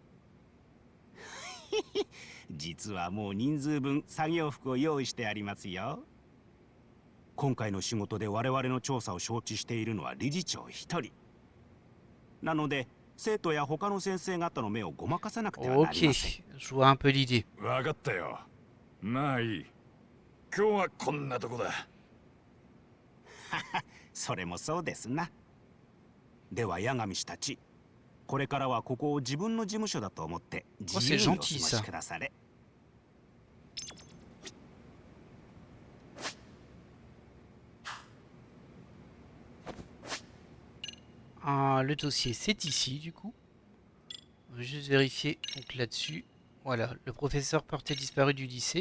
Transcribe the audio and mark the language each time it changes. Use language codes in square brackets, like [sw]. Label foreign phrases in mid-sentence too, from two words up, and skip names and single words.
[ja] 実はもう人数分作業服を用意してありますよ。今回の仕事で我々の調査を承知しているのは理事長一人。なので生徒や他の先生方の目をごまかさなくてはなりません。 [fr] Ok, je vois un peu l'idée. [ja] わかったよ。まあいい。今日はこんなとこだ。それもそうですな。では八神氏たち、これからはここを自分の事務所だと思って自由にお過ごしくだされ。 [fr] Le dossier c'est ici du coup. On va juste vérifier donc là-dessus. Voilà, le professeur porté disparu du lycée.